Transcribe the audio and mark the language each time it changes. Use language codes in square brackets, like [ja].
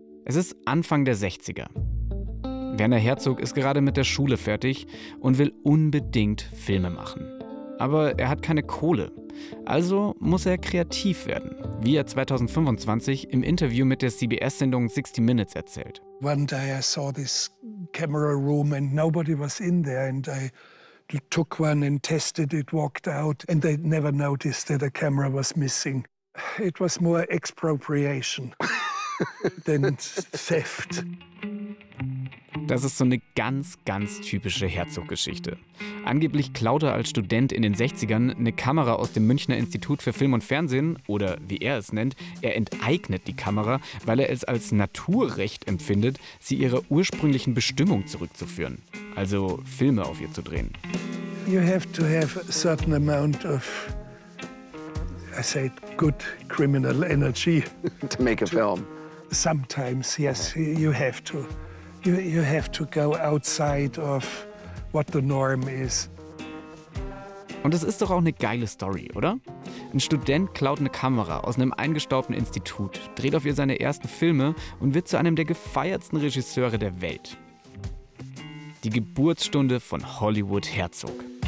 [de] Es ist Anfang der 60er. Werner Herzog ist gerade mit der Schule fertig und will unbedingt Filme machen. Aber er hat keine Kohle, also muss er kreativ werden, wie er 2025 im Interview mit der CBS-Sendung 60 Minutes erzählt. [en] One day I saw this camera room and nobody was in there and I took one and tested it, walked out and they never noticed that a camera was missing. It was more expropriation than theft. [de] Das ist so eine ganz, ganz typische Herzog-Geschichte. Angeblich klaut er als Student in den 60ern eine Kamera aus dem Münchner Institut für Film und Fernsehen oder wie er es nennt, er enteignet die Kamera, weil er es als Naturrecht empfindet, sie ihrer ursprünglichen Bestimmung zurückzuführen, also Filme auf ihr zu drehen. [en] You have to have a certain amount of, I say, good criminal energy. To make a film. Sometimes, yes, you have to. You have to go outside of what the norm is. [de] Und das ist doch auch eine geile Story, oder? Ein Student klaut eine Kamera aus einem eingestaubten Institut, dreht auf ihr seine ersten Filme und wird zu einem der gefeiertsten Regisseure der Welt. Die Geburtsstunde von Hollywood Herzog.